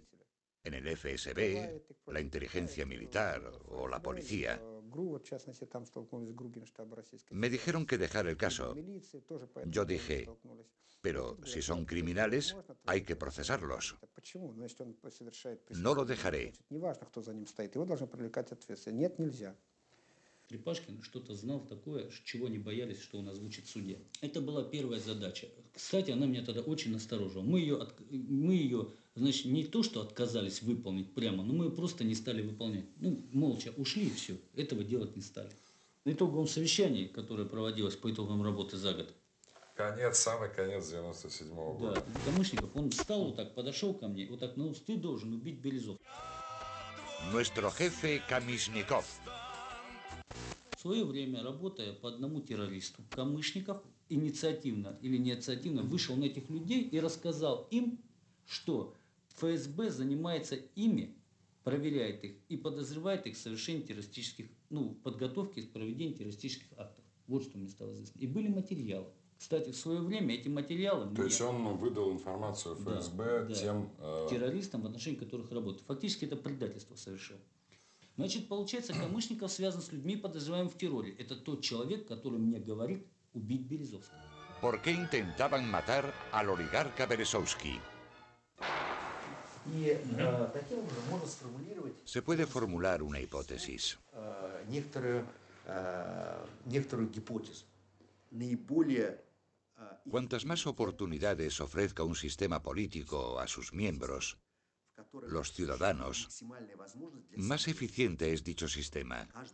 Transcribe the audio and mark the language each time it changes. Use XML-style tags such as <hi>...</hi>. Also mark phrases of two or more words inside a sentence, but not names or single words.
<es>En el FSB, la inteligencia militar o la policía. Me dijeron que dejara el caso. Yo dije, pero si son criminales, hay que procesarlos. No lo dejaré.</es> <ru>Трепашкин что-то знал такое, чего не боялись, что он озвучит в суде. Это была первая задача. Кстати, она меня тогда очень насторожила. Мы ее, значит, не то, что отказались выполнить прямо, но мы ее просто не стали выполнять. Молча ушли и все. Этого делать не стали. На итоговом совещании, которое проводилось по итогам работы за год. Самый конец 97-го года. Да, Камышников, он встал вот так, подошел ко мне, вот так, ты должен убить Березов.</ru> <es>Nuestro jefe Kamishnikov.</es> <ru>В свое время, работая по одному террористу, Камышников инициативно или неинициативно вышел на этих людей и рассказал им, что ФСБ занимается ими, проверяет их и подозревает их в совершении террористических, подготовке и проведении террористических актов. Вот что мне стало известно. И были материалы. Кстати, в свое время эти материалы... То есть он выдал информацию ФСБ тем... террористам, в отношении которых работает. Фактически это предательство совершил. Значит, получается, Камышников связан с людьми, подозреваемыми в терроре. Это тот человек, который мне говорит убить Березовского.</ru> <es>¿Por qué intentaban matar al oligarca Berezovsky? Se puede formular una hipótesis. Cuantas más oportunidades ofrezca un sistema político a sus miembros, los ciudadanos, más eficiente es dicho sistema.</es>